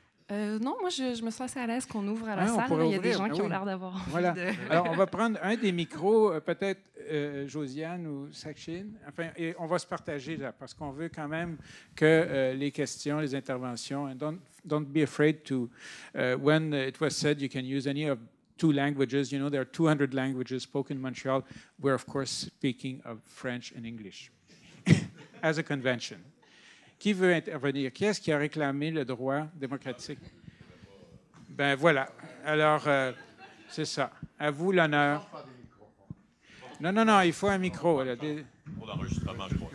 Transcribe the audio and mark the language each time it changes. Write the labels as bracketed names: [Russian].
[French] Non, moi, je me sens assez à l'aise qu'on ouvre à la salle. Il y a des gens qui ont l'air d'avoir envie de... Alors, on va prendre un des micros, peut-être Josiane ou Sachin. Enfin, et on va se partager là, parce qu'on veut quand même que les questions, les interventions... [English] And don't be afraid to... when it was said you can use any of 2 languages, there are 200 languages spoken in Montreal. We're, of course, speaking of French and English as a convention. [French] Qui veut intervenir? Qui est-ce qui a réclamé le droit démocratique? Ben voilà. Alors, c'est ça. À vous l'honneur. Non, il faut un micro. Là. Pour l'enregistrement, je crois.